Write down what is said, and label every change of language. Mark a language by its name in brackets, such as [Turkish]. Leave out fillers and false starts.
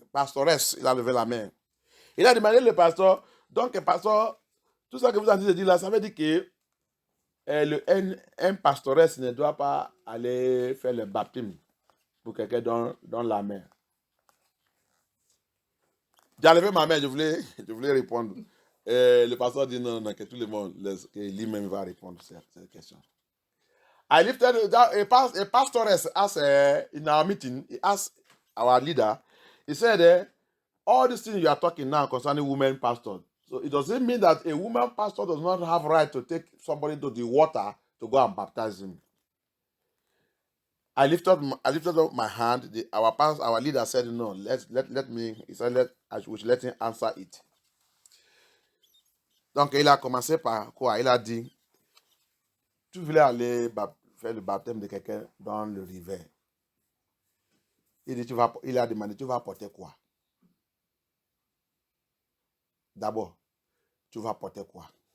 [French] Pastoresse, il a levé la main. Il a demandé le pasteur, donc, pasteur, tout ça que vous avez dit là, ça veut dire que un pastoresse ne doit pas aller faire le baptême pour quelqu'un dans la main. J'ai levé ma main, je voulais répondre. Le pasteur dit non, que tout le monde, que lui-même va répondre à cette question. [English] I lifted a pastoress in our meeting. He asked our leader, he said, all these things you are talking now concerning women pastors. So it doesn't mean that a woman pastor does not have right to take somebody to the water to go and baptize him. I lifted up my hand. Our leader said, no, let me. He said, I should let him answer it. [French] Donc, il a commencé par quoi? Il a dit, tu voulais aller faire le baptême de quelqu'un dans le rivière. Il a demandé, tu vas apporter quoi? D'abord, tu vas apporter quoi?